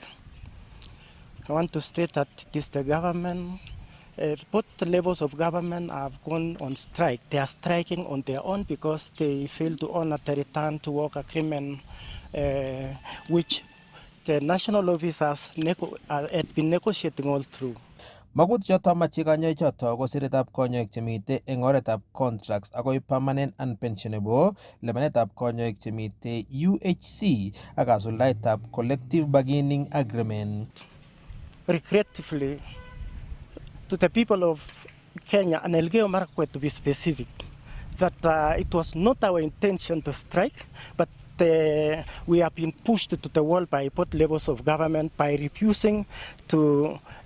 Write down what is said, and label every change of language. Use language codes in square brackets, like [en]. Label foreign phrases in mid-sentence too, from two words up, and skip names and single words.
[en] I want to state that it is the government. Both levels of government have gone on strike. They are striking on their own because they fail to honor the return to work agreement, which the national officers had been negotiating all through. [kln] Magut choto machi kanyoik choto ko siretab konyoik chemite eng oretab contracts akoi [en] permanent and pensionable, [kln] lipanetab konyoik chemite UHC ak kasuldaetab [en] collective bargaining agreement. Regrettably, to the people of Kenya and Elgeyo Marakwet to be specific, that it was not our intention to strike, but we have been pushed to the wall by both levels of government by refusing to